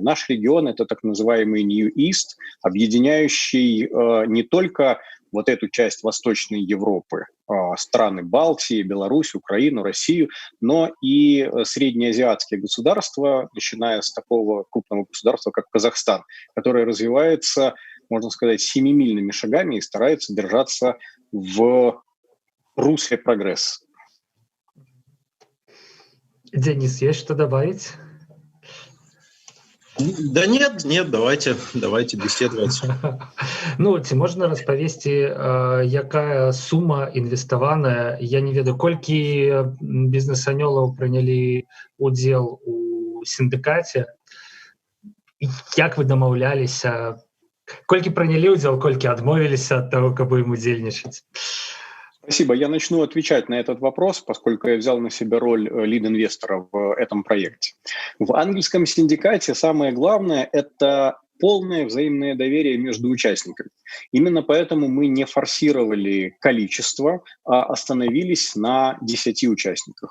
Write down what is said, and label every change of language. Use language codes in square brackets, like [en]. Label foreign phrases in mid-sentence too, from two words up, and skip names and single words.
[ru] Наш регион – это так называемый [en] New East, [ru] объединяющий не только вот эту часть Восточной Европы, страны Балтии, Беларусь, Украину, Россию, но и среднеазиатские государства, начиная с такого крупного государства, как Казахстан, которое развивается, можно сказать, семимильными шагами и старается держаться в русле прогресса. Денис, есть что добавить? Да нет, давайте беседовать. [be] Ну, ці можна распавесці, якая сума інвеставаная? Я не ведаю, колькі бізнес-анёлаў прынялі удзел у сіндыкаце? Як вы дамаўляліся? Колькі прынялі удзел, колькі адмовіліся ад таго, каб ім удзельнічаць? [ru] Спасибо. Я начну отвечать на этот вопрос, поскольку я взял на себя роль лид-инвестора в этом проекте. В ангельском синдикате самое главное – это полное взаимное доверие между участниками. Именно поэтому мы не форсировали количество, а остановились на 10 участниках.